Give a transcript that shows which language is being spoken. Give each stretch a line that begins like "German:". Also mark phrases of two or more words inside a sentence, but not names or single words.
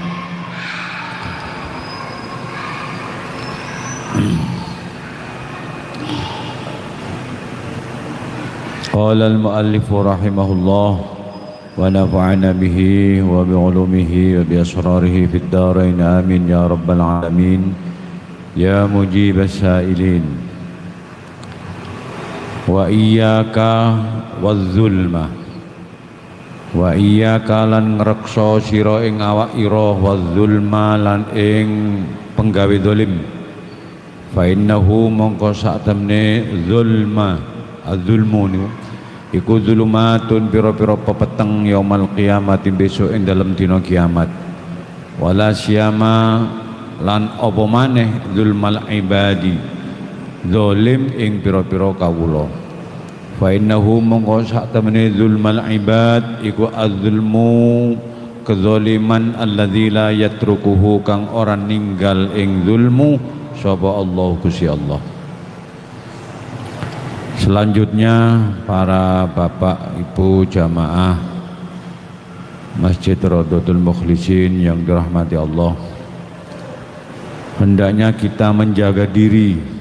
Arabic: قال المؤلف رحمه الله ونفعنا به وبعلومه وبأسراره في الدارين آمين يا رب العالمين يا مجيب السائلين. وإياك والظلم وإياك
Javanese: lan ngreksa sira ing awak ira wadzulma lan ing penggawe zalim.
Arabic: فإنه
Javanese: mongko sak temne
Arabic: ظلما الظلم
Javanese: iku zulumatun pira-pira pepeteng
Arabic: يوم القيامة
Javanese: besok ing dalem dina kiamat.
Arabic: ولا سيما
Javanese: lan apa maneh
Arabic: ظلم العباد
Javanese: zalim ing pira-pira kawula.
Arabic: فإنه
Javanese: mongko sak temene
Arabic: ظلم العباد
Javanese: iku az-zulmu kezaliman
Arabic: الذي لا يتركه
Javanese: kang ora ninggal ing zulmu sapa Allah Gusti Allah.
Indonesian: Selanjutnya para bapak ibu jamaah Masjid Raudhatul Mukhlisin yang dirahmati Allah, hendaknya kita menjaga diri